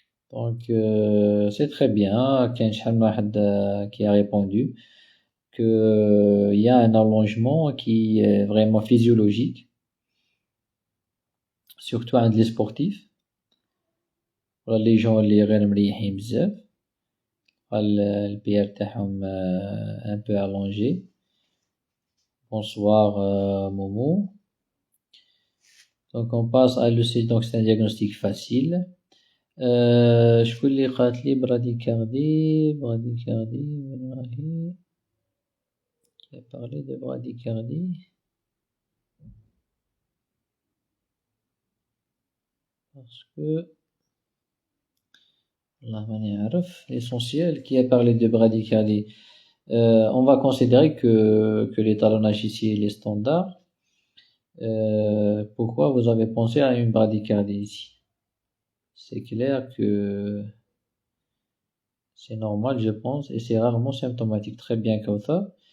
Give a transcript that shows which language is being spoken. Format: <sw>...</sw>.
<fr>Donc c'est très bien.</fr> <ar>كاين شحال من واحد</ar> <fr>qui a répondu que il y a un allongement qui est vraiment physiologique, surtout</fr> <ar>عند</ar> <fr>les sportifs</fr> <ar>ولا</ar> <fr>les gens</fr> <ar>اللي غير مريحين بزاف. ال PR تاعهم</ar> <fr>un peu allongé. Bonsoir Momo. Donc on passe à l'ECG. Donc c'est un diagnostic facile.</fr> <ar>شكون اللي قالت لي bradycardie وين راهي</ar> <fr>qui a parlé de bradycardie parce que</fr> <ar>والله ماني عارف.</ar> <fr>L'essentiel qui a parlé de bradycardie. On va considérer que l'étalonnage ici est standard. Pourquoi vous avez pensé à une bradycardie ici? C'est clair que c'est normal, je pense, et c'est rarement symptomatique. Très bien comme ça.</fr>